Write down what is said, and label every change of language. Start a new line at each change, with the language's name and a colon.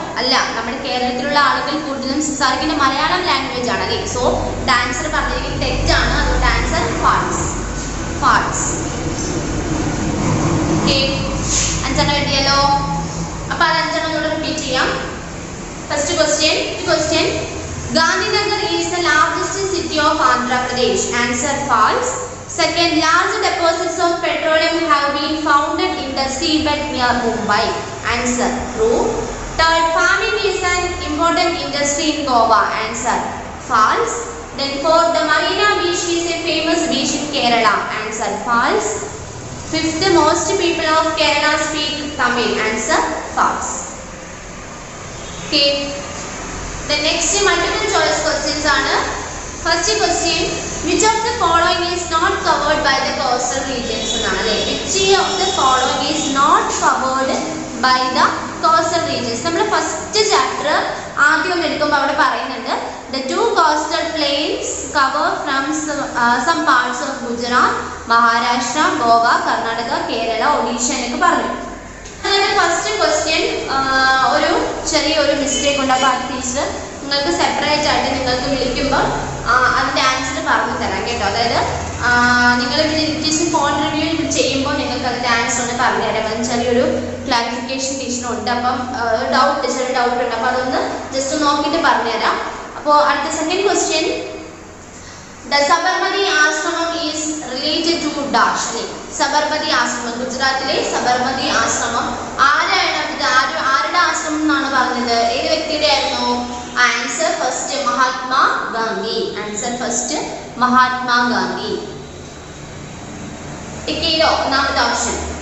Malayalam: അല്ല, നമ്മുടെ കേരളത്തിലുള്ള ആളുകൾ കൂടുതലും സംസാരിക്കുന്ന മലയാളം ലാംഗ്വേജ് ആണ് അല്ലേ. സോ ആൻസർ പറഞ്ഞിരിക്കുന്നത് തെറ്റാണ്. അതുകൊണ്ട് ആൻസർ ഫാൾസ്. ഫാൾസ്. ഓക്കെ, അഞ്ചെണ്ണം എഴുതിയല്ലോ. അപ്പൊ അത് അഞ്ചെണ്ണം കൂടെ റിപ്പീറ്റ് ചെയ്യാം.
English: First question, Gandhinagar is the largest city of Andhra Pradesh. Answer false. Second, large deposits of petroleum have been found in the seabed near Mumbai. Answer true. Third, farming is an important industry in Goa. Answer false. Then fourth, the Marina Beach is a famous beach in Kerala. Answer false. Fifth, most people of Kerala speak Tamil. Answer false. Okay. The next multiple choice questions are. First question, which of the following is not covered by the coastal regions? Which of the following is not covered by the coastal regions?
Malayalam: നമ്മൾ first chapter ആദ്യം എടുക്കുമ്പോൾ അവിടെ പറയുന്നുണ്ട്
English: the two coastal plains cover from some parts of Gujarat, Maharashtra, Goa, Karnataka, Kerala, Odisha
Malayalam: എന്നൊക്കെ പറഞ്ഞു. അങ്ങനെ first question ഒരു ചെറിയൊരു മിസ്റ്റേക്ക് ഉണ്ട്. അപ്പോൾ അത് ടീച്ചർ നിങ്ങൾക്ക് സെപ്പറേറ്റ് ആയിട്ട് നിങ്ങൾക്ക് വിളിക്കുമ്പോൾ അതിൻ്റെ ആൻസർ പറഞ്ഞു തരാം കേട്ടോ. അതായത് നിങ്ങൾ ടീച്ചർ ഫോൺ റിവ്യൂ ചെയ്യുമ്പോൾ നിങ്ങൾക്ക് അതിൻ്റെ ആൻസർ ഒന്ന് പറഞ്ഞു തരാം. അതിന് ചെറിയൊരു ക്ലാരിഫിക്കേഷൻ ടീച്ചറിനുണ്ട്. അപ്പം ചെറിയ ഡൗട്ട് ഉണ്ട്. അപ്പോൾ അതൊന്ന് ജസ്റ്റ് നോക്കിയിട്ട് പറഞ്ഞുതരാം. അപ്പോൾ അടുത്ത
English: Second question, the Sabarmati Ashramam is related to dash.
Malayalam: Sabarmati ആശ്രമം, ഗുജറാത്തിലെ സബർമതി ആശ്രമം ആരുടെ ആശ്രമം എന്നാണ് പറഞ്ഞത്? ഏത് വ്യക്തിയുടെ ആയിരുന്നു? Answer first Mahatma Gandhi. Answer first Mahatma Gandhi. ടിക്കയിലോ ഒന്നാമത്തെ ഓപ്ഷൻ.